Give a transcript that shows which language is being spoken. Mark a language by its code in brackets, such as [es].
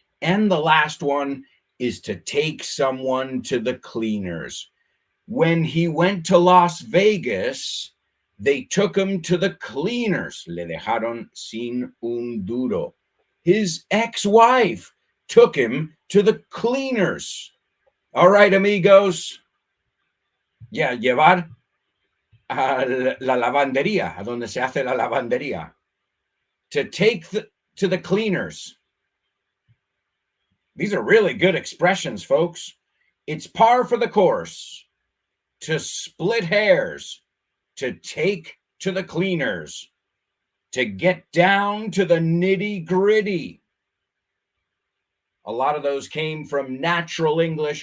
[en] And the last one is to take someone to the cleaners. When he went to Las Vegas, they took him to the cleaners. [es] Le dejaron sin un duro. [en] His ex-wife took him to the cleaners. All right, amigos. [es] Yeah, llevar a la lavandería, a donde se hace la lavandería. [en] To take to the cleaners. These are really good expressions, folks. It's par for the course. To split hairs. To take to the cleaners. To get down to the nitty gritty. A lot of those came from Natural English.